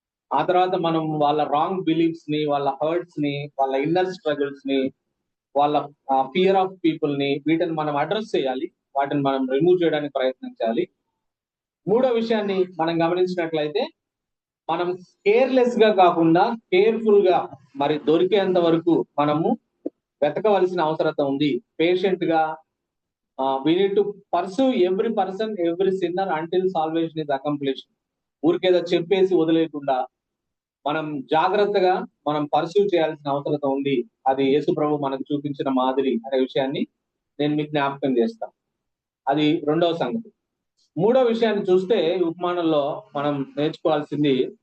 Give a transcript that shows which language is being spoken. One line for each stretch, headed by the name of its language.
Telugu: ఆ తర్వాత మనం వాళ్ళ రాంగ్ బిలీఫ్స్ ని, వాళ్ళ హర్ట్స్ ని, వాళ్ళ ఇన్నర్ స్ట్రగుల్స్ ని, వాళ్ళ ఫియర్ ఆఫ్ పీపుల్ ని, వీటిని మనం అడ్రస్ చేయాలి, వాటిని మనం రిమూవ్ చేయడానికి ప్రయత్నించాలి. మూడో విషయాన్ని మనం గమనించినట్లయితే, మనం కేర్లెస్ గా కాకుండా కేర్ఫుల్ గా మరి దొరికేంత వరకు మనము వెతకవలసిన అవసరం ఉంది. పేషెంట్ గా
English: we need to pursue every person, every sinner until salvation is accomplished.
Telugu: ఊరికేదో చెప్పేసి వదిలేయకుండా మనం జాగ్రత్తగా మనం పర్సూ చేయాల్సిన అవసరం ఉంది. అది యేసు ప్రభు మనకు చూపించిన మాదిరి అనే విషయాన్ని నేను మీకు జ్ఞాపకం చేస్తాను. అది రెండవ సంగతి. మూడో విషయాన్ని చూస్తే ఈ ఉపమానంలో మనం నేర్చుకోవాల్సింది,